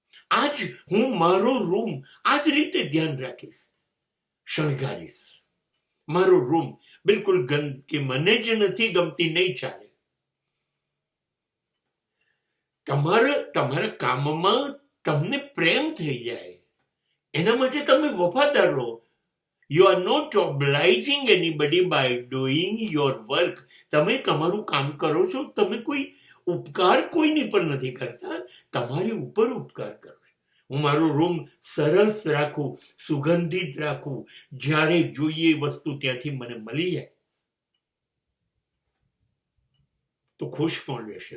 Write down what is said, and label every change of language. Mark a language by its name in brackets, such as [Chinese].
[Gujarati] આજ હું મારો રૂમ આ જ રીતે ધ્યાન રાખીશ, શણગારીશ. મારો રૂમ બિલકુલ ગંદકી મને જ નથી ગમતી, નહીં ચાલે. તમારા કામમાં તમને પ્રેમ થઈ જાય એના માટે તમે વફાદાર રહો. [English] You are not obliging anybody by doing your work. [Gujarati] તમે તમારું કામ કરો છો, તમે કોઈ ઉપકાર કોઈની પર નથી કરતા, તમારી ઉપર ઉપકાર કરો. હું મારો રૂમ સરસ રાખું, સુગંધિત રાખું, જ્યારે જોઈએ વસ્તુ ત્યાંથી મને મળી જાય તો ખુશ કોણ રહેશે?